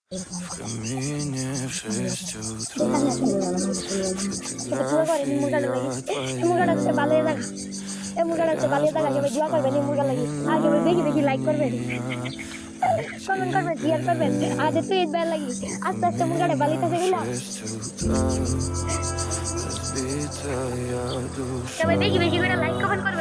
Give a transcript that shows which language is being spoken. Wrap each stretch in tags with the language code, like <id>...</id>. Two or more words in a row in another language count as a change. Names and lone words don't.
<ru>В камине в 6 утра фотография твоя. Я вспоминаю</ru> <bn>কমেন্ট করবেন, শেয়ার করবেন। আর একটু ঈদ ভালো লাগি। আস্তে আস্তে মুরগাটা বালিতে গেল।</bn> <ru>в 6 утра разбитая</ru> <bn>সবাই</bn> <ru>душа.</ru> <bn>বেশি বেশি করে</bn> <en>like comment</en> <bn>করবেন।</bn>